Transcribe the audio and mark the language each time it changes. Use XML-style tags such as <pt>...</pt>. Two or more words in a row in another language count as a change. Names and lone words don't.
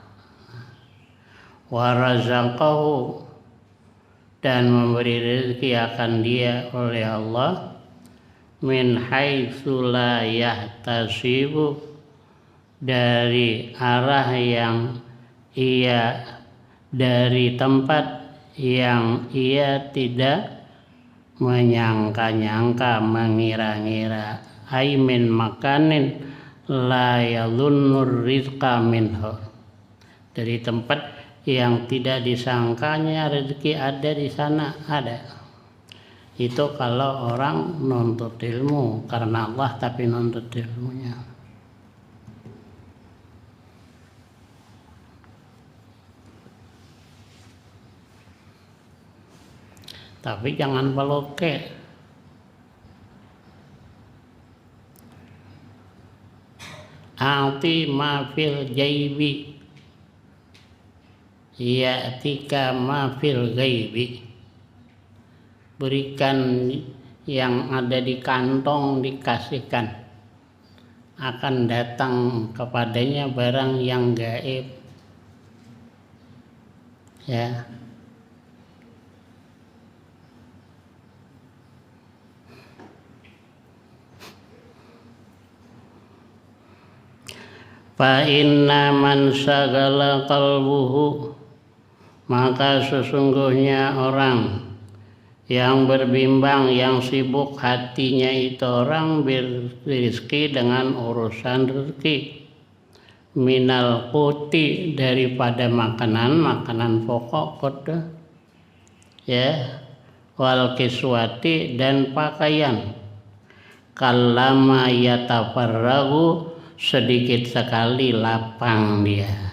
<ar>ورزقه,</ar> <id>dan memberi rezeki akan dia oleh Allah,</id> <ar>من حيث لا يحتسب,</ar> <id>dari arah yang dari tempat yang ia tidak menyangka-nyangka, mengira-ngira,</id> <ar>أي من مكان لا يظن الرزق منه,</ar> <id>dari tempat yang tidak disangkanya rezeki ada di sana, ada. Itu kalau orang nuntut ilmu karena Allah tapi nuntut ilmunya. Tapi jangan baloke.</id> <ar>أعط ما في الجيب يأتيك ما في الغيب,</ar> <id>berikan yang ada di kantong, dikasihkan, akan datang kepadanya barang yang gaib. Ya.</id> <ar>فإن من شغل قلبه,</ar> <id>maka sesungguhnya orang yang berbimbang, yang sibuk hatinya itu orang berizki dengan urusan rezeki,</id> <ar>من القوت,</ar> <id>daripada makanan pokok, ya,</id> <ar>والكسوة,</ar> <id>dan pakaian,</id> <ar>قلما يتفرغ,</ar> <id>sedikit sekali lapang dia,</id>